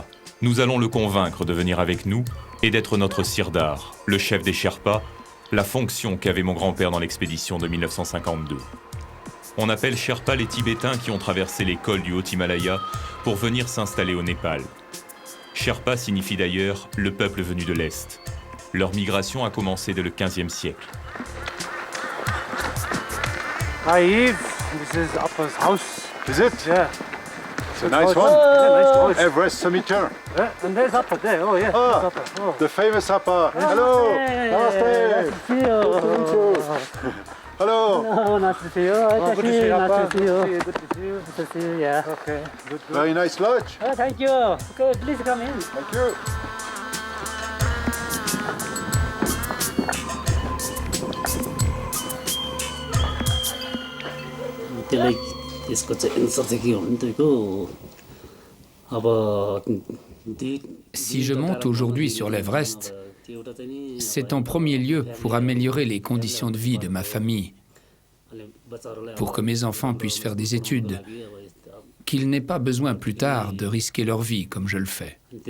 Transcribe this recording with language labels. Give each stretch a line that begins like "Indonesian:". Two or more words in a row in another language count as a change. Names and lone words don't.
French: Nous allons le convaincre de venir avec nous et d'être notre sirdar, le chef des Sherpas, la fonction qu'avait mon grand-père dans l'expédition de 1952. On appelle Sherpa les Tibétains qui ont traversé les cols du Haut-Himalaya pour venir s'installer au Népal. Sherpa signifie d'ailleurs le peuple venu de l'Est. Leur migration a commencé dès le XVe siècle.
English: Hi Yves, this is Appa's house. Is it? Yeah. It's a nice one. Yeah, nice. Everest Summiter. And there's upper there. Oh, yeah. Ah, Upper. Oh. the famous Appa. Hello. Namaste. Hello. Oh, nice to see you. Oh, good to see you, Appa. Nice to see you. Good to see you. Good to see you. Yeah. Okay. Good. Very nice lodge. Oh, thank you. Okay, please come in. Thank you.
Nepali: त्यसलाई यसको चाहिँ एन्सर चाहिँ के हुन्थ्यो अब
French: Si je monte aujourd'hui sur l'Everest, c'est en premier lieu pour améliorer les conditions de vie de ma famille, pour que mes enfants puissent faire des études, qu'ils n'aient pas besoin plus tard de risquer leur vie comme je le fais.